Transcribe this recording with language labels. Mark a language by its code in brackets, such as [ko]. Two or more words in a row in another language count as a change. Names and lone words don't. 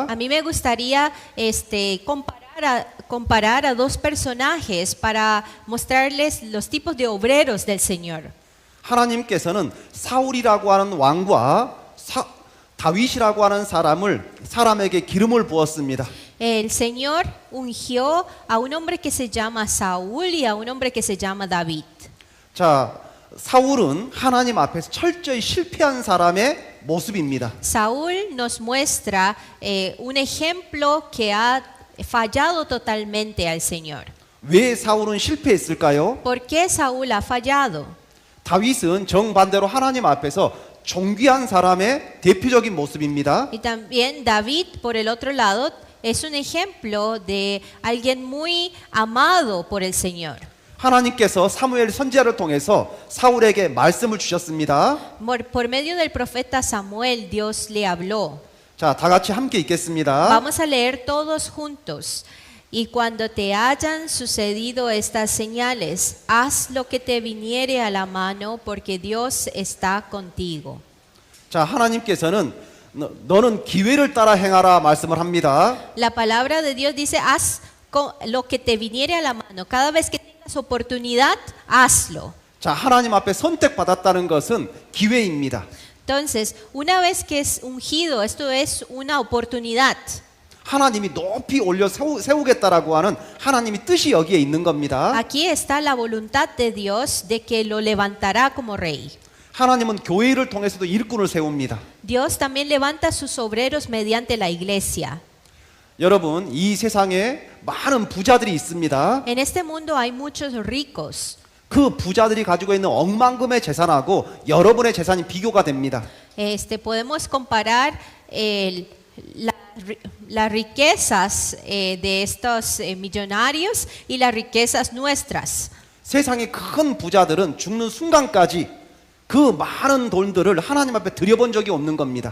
[es] A mí me gustaría comparar a dos personajes para mostrarles los tipos de obreros del Señor. [ko] 하나님께서는 사울이라고 하는 왕과 다윗이라고 하는 사람에게 기름을 부었습니다. [es] El Señor ungió a un hombre que se llama Saúl y a un hombre que se llama David. [ko] 자, 사울은 하나님 앞에서 철저히 실패한 사람의 모습입니다. [es] Saúl nos muestra un ejemplo que ha fallado totalmente al Señor. [ko] 왜 사울은 실패했을까요? [es] ¿Por qué Saúl ha fallado? [ko] 다윗은 정반대로 하나님 앞에서 존귀한 사람의 대표적인 모습입니다. [es] Y también David, por el otro lado, es un ejemplo de alguien muy amado por el Señor. [ko] 하나님께서 사무엘 선지자를 통해서 사울에게 말씀을 주셨습니다. [es] Por medio del profeta Samuel, Dios le habló. [ko] 자, 다 같이 함께 읽겠습니다. [es] Vamos a leer todos juntos. Y cuando te hayan sucedido estas señales, haz lo que te viniere a la mano, porque Dios está contigo. [ko] 자, 하나님께서는 너는 기회를 따라 행하라 말씀을 합니다. [es] La palabra de Dios dice, haz lo que te viniere a la mano. Cada vez que tengas oportunidad, hazlo. [ko] 자, 하나님 앞에 선택받았다는 것은 기회입니다. [es] Entonces, una vez que es ungido, esto es una oportunidad. [ko] 하나님이 높이 올려 세우겠다라고 하는 하나님의 뜻이 여기에 있는 겁니다. [es] Aquí está la voluntad de Dios de que lo levantará como rey. [ko] 하나님은 교회를 통해서도 일꾼을 세웁니다. [es] Dios también levanta sus obreros mediante la iglesia. [ko] 여러분, 이 세상에 많은 부자들이 있습니다. [es] En este mundo hay muchos ricos. [ko] 그 부자들이 가지고 있는 억만금의 재산하고 여러분의 재산이 비교가 됩니다. [es] Podemos comparar las riquezas de estos millonarios y las riquezas nuestras. [ko] 세상의 큰 부자들은 죽는 순간까지 그 많은 돈들을 하나님 앞에 드려본 적이 없는 겁니다.